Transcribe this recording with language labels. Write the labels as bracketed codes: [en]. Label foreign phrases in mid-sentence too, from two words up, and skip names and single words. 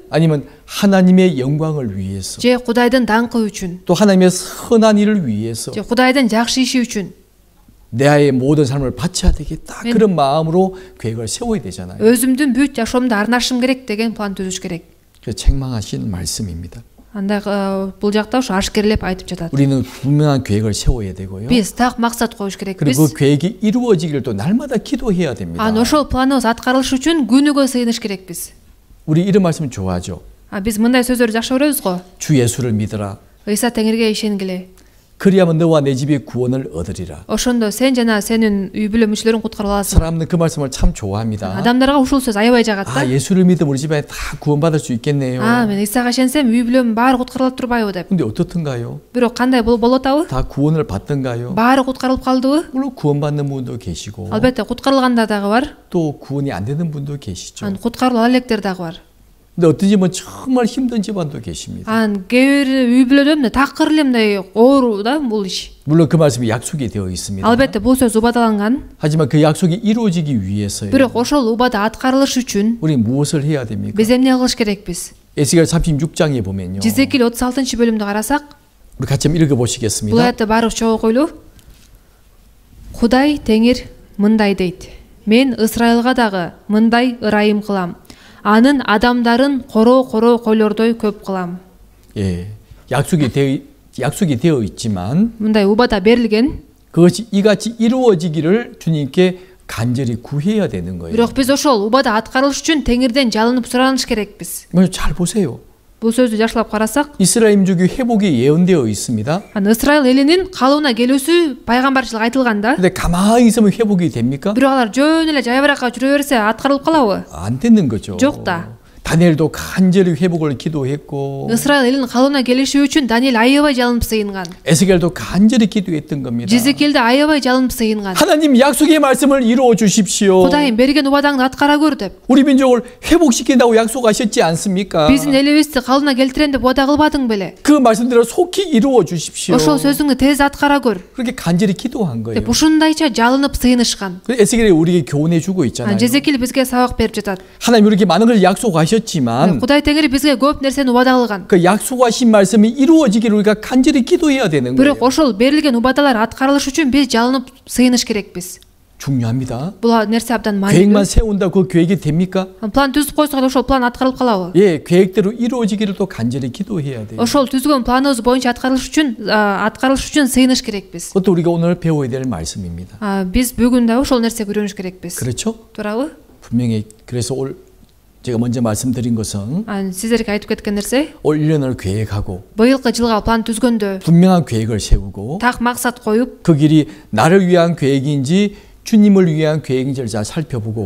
[ko] 아니면 하나님의 영광을 위해서 [ky] же Кудайдын даңкы үчүн? [ko] 또 하나님의 선한 일을 위해서 [ky] же Кудайдын жакшы иши үчүн? [ko] 내 아이의 모든 삶을 바쳐야 되겠다. 그런 마음으로 계획을 세워야 되잖아요. [ky] өзүмдүн бүт жашоомду арнашым керек деген план түзүш керек. [ko] 그 책망하시는 말씀입니다. [ky] андай бул жакта ушу ашкерлеп айтып жатат. [ko] 우리는 분명한 계획을 세워야 되고요. [ky] биз так максат коюш керекпиз. [ko] 그리고 그 계획이 이루어지기를 또 날마다 기도해야 됩니다. [ky] ошол планыбыз аткарылыш үчүн күнүгө сыйыныш керекпиз. [ko] 우리 이런 말씀 좋아하죠. [ky] Биз мындай сөздөрдү жакшы көрөбүз го. [ko] 주 예수를 믿어라. [ky] Ыйса Теңирге ишенгиле. [ko] 그리하면 너와 내 집이 구원을 얻으리라. [ky] Ошондо сен жана сенин үй бүлө мүчөлөрүң куткарылып аласың. [ko] 사람은 그 말씀을 참 좋아합니다. [ky] Адамдарга ушул сөз аябай жагат да. [ko] 예수를 믿으면 우리 집안에 다 구원받을 수 있겠네요. [ky] Мен Исага ишенсем үй бүлөм баары куткарылып турбайбы деп. [ko] 근데 어떻든가요? [ky] Бирок кандай болуп атабы? [ko] 다 구원을 받던가요? [ky] Баары куткарылып калдыбы? [ko] 물론 구원받는 분도 계시고 [ky] Албетте куткарылгандар дагы бар. [ko] 또 구원이 안 되는 분도 계시죠. [ky] Куткарылып ала электер дагы бар. [ko] 근데 어떤 집은 정말 힘든 집안도 계십니다. [ky] Кээ бир үй бүлөдө мындай такыр эле мындай оору да бул иш. [ko] 물론 그 말씀이 약속이 되어 있습니다. [ky] Албетте бул сөз убадаланган. [ko] 하지만 그 약속이 이루어지기 위해서요. [ky] Бирок ошол убада аткарылыш үчүн [ko] 우리 무엇을 해야 됩니까? [ky] биз эмне кылыш керекпиз? [ko] 에스겔 36장에 보면요. [ky] Жезекил 36-бөлүмдү карасак, [ko] 우리 같이 한번 읽어 [ky] бул [ko] 보시겠습니다. [ky] аятты баарыбыз чогуу окуйлу. Кудай Теңир мындай дейт: Мен Ысрайылга дагы мындай ырайым кылам. Анын адамдарын короо койлордой көп кылам. [ko] 예. 약속이 되어 있지만 [ky] мындай убада берилген. [ko] 그것이 이같이 이루어지기를 주님께 간절히 구해야 되는 거예요. [ky] Бирок биз ошол убада аткарылыш үчүн Теңирден жалынып сураныш керекпиз. [ko] 잘 보세요. [ky] Бул сөздү жакшылап карасак, [ko] 이스라엘 민족의 회복이 예언되어 있습니다. [ky] Ысрайыл элинин калыбына келүүсү пайгамбарчылык айтылган да. [ko] 근데 가만히 있으면 회복이 됩니까? [ky] Бирок алар жөн эле жайбаракка жүрө берсе аткарылып калабы? [ko] 안 되는 거죠. [ky] Жок да. [ko] 다니엘도 간절히 회복을 기도했고 [ky] Ысрайыл элинин калыбына келиши үчүн Даниэл аябай жалынып сыйынган. [ko] 에스겔도 간절히 기도했던 겁니다. [ky] Жезекилде аябай жалынып сыйынган. [ko] 하나님 약속의 말씀을 이루어 주십시오. [ky] Кудайым берген убадаңды аткара көр деп. [ko] 우리 민족을 회복시킨다고 약속하셨지 않습니까? [ky] Биздин элибизди калыбына келтирем деп убада кылбадың беле? [ko] 그 말씀대로 속히 이루어 주십시오. [ky] Ошол сөзүңдү тез аткара көр [ko] 그렇게 간절히 기도한 거예요. [ky] деп ушундайча жалынып сыйынышкан. [ko] 에스겔이 우리에게 교훈해 주고 있잖아요. [ky] Жезекил бизге сабак берип жатат. [ko] 하나님 우리에게 많은 걸 약속하셨지만 [ky] Кудай Теңир бизге көп нерсени убада кылган. [ko] 그 약속하신 말씀이 이루어지기를 우리가 간절히 기도해야 되는 거예요. [ky] Бирок ошол берилген убадалар аткарылыш үчүн биз жалынып сыйыныш керекпиз. [ko] 중요합니다. [ky] Бул нерсе абдан [ko] 계획만 [ky] маанилүү. [ko] 세운다 그 계획이 됩니까? [ky] План түзүп койсок ошол план аткарылып калабы? [ko] 예, 계획대로 이루어지기를 또 간절히 기도해야 돼요. [ky] Ошол түзгөн планыбыз боюнча аткарылыш үчүн сыйыныш керекпиз. [ko] 그것도 우리가 오늘 배워야 될 말씀입니다. [ky] Биз бүгүн да ошол нерсеге үйрөнүш керекпиз. [ko] 그렇죠? [ky] Туурабы? [ko] 분명히 그래서 제가 먼저 말씀드린 것은 [ky] Сиздерге айтып кеткен нерсе, [ko] 올 1년을 계획하고 [ky] быйылкы жылга план түзгөндө [ko] 분명한 계획을 세우고 [ky] так максат коюп, [ko] 그 길이 나를 위한 계획인지 주님을 위한 계획인지를 잘 살펴보고